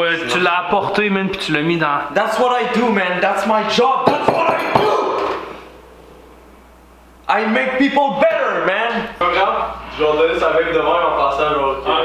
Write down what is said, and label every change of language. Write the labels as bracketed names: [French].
[French] tu l'as apporté, man, puis tu l'as mis dans... [English] That's what I do, man. That's my job. That's what I do. I make people better, man. [French] Pas grave. Je vais donner sa vape de même en passant, genre...